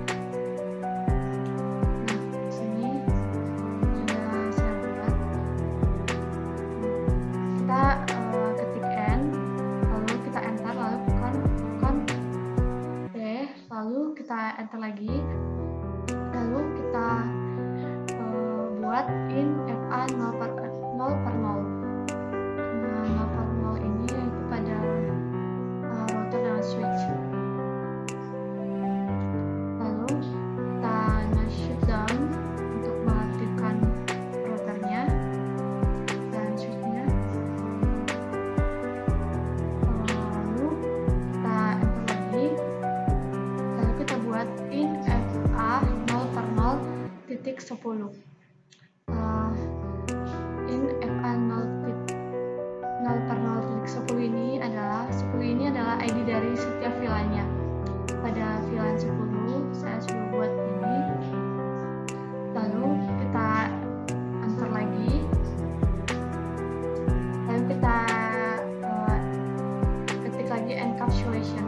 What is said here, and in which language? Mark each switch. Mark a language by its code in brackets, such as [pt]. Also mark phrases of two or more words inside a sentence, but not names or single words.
[id] Nah, di sini sudah saya buat. Kita ketik N, lalu kita enter, lalu D, lalu kita enter lagi, lalu kita buat in FA 0 per 0. Nah, 0 per 0 ini yaitu pada router dan switch. Lalu kita shutdown untuk mengaktifkan routernya dan switchnya. Lalu kita enter lagi, lalu kita buat in FA 0 per 0.10. In FA 0 per 0.10 ini adalah ID dari setiap VLAN-nya. Pada VLAN 10 saya sudah buat ini. Lalu kita enter lagi. Lalu kita ketik lagi encapsulation.